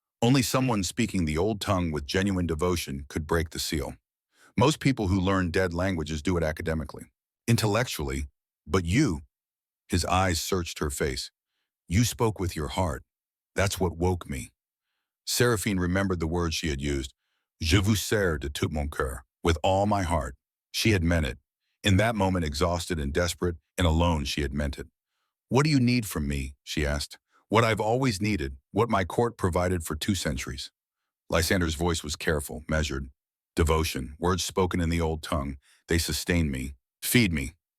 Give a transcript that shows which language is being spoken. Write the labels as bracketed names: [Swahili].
[English] Only someone speaking the old tongue with genuine devotion could break the seal. Most people who learn dead languages do it academically, intellectually, but you, his eyes searched her face. You spoke with your heart. That's what woke me. Seraphine remembered the words she had used. [French] Je vous sers de tout mon cœur, [English] with all my heart. She had meant it. In that moment, exhausted and desperate and alone, she had meant it. What do you need from me? She asked. What I've always needed, what my court provided for 2 centuries. Lysander's voice was careful, measured. Devotion, words spoken in the old tongue. They sustain me. Feed me.